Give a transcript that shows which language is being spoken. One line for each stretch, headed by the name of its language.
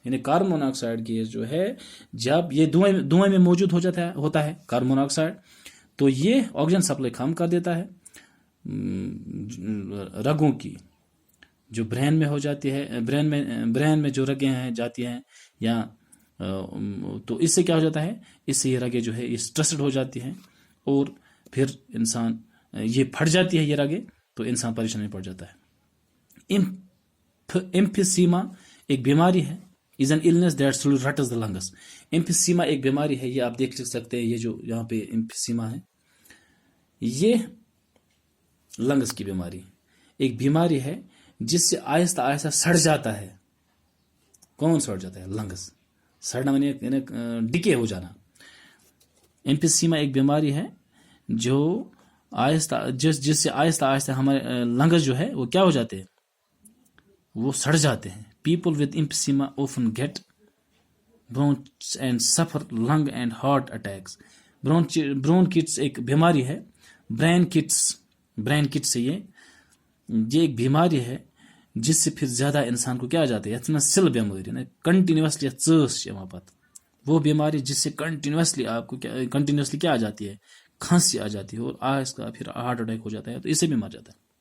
Urdu: یعنی carbon monoxide gas جو ہے جب یہ دھوئیں میں موجود ہوتا ہے کاربن مونوکسائڈ، تو یہ آکسیجن سپلائی کم کر دیتا ہے رگوں کی جو برین میں ہو جاتی ہے، برین میں جو رگیں ہیں جاتی ہیں یا تو اس سے کیا ہو جاتا ہے؟ اس سے یہ رگیں جو ہے یہ اسٹریسڈ ہو جاتی ہیں اور پھر انسان یہ پھٹ جاتی ہے یہ رگیں تو انسان پریشانی میں پڑ جاتا ہے. ایمفیسیما ایک بیماری ہے.
English: Is an illness that slowly ruts the lungs.
Urdu: ایمفیسیما ایک بیماری ہے، یہ آپ دیکھ سکتے ہیں. یہ جو یہاں پہ ایمفیسیما ہے یہ لنگس کی بیماری ایک بیماری ہے جس سے آہستہ آہستہ سڑ جاتا ہے. کون سڑ جاتا ہے؟ لنگس. سڑنا یعنی ڈکے ہو جانا. ایمفیسیما ایک بیماری ہے جو آہستہ جس سے آہستہ آہستہ ہمارے لنگس جو ہے وہ کیا ہو جاتے ہیں؟ وہ سڑ جاتے ہیں.
English: People with emphysema often get bronchitis and suffer lung and heart attacks.
Urdu: برونکٹس ایک بیماری ہے. برین کٹس سے یہ ایک بیماری ہے جس سے پھر زیادہ انسان کو کیا آ جاتا ہے؟
Kashmiri: یتھ سل بیماری نا کنٹینیوسلی ژٲس چھِ یِوان پتہٕ.
Urdu: وہ بیماری جس سے کنٹینیوسلی آپ کو کنٹینیوسلی کیا آ جاتی ہے؟ کھانسی آ جاتی ہے اور اس کا پھر ہارٹ اٹیک ہو جاتا ہے تو اس سے بھی مر جاتا ہے.